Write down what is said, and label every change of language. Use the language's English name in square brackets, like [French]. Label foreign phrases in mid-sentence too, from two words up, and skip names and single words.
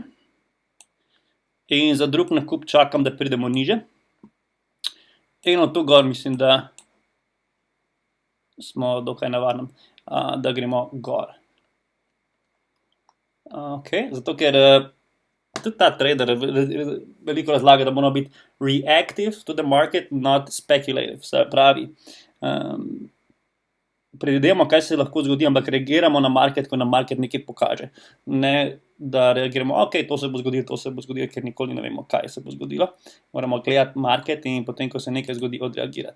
[Slovenian] In za drug nakup čakam, da pridemo niže. In od tu gor mislim, da smo dokaj na varnem, da gremo gor. Ok, zato ker tudi ta trader veliko razlaga, da moramo biti [English] reactive to the market, not speculative. [Slovenian] Se pravi, predvidevamo, kaj se lahko zgodi, ampak reagiramo na market, ko nam market nekaj pokaže. Ne, da reagiramo, ok, to se bo zgodilo, ker nikoli ne vemo, kaj se bo zgodilo. Moramo gledati market in potem, ko se nekaj zgodi, odreagirati.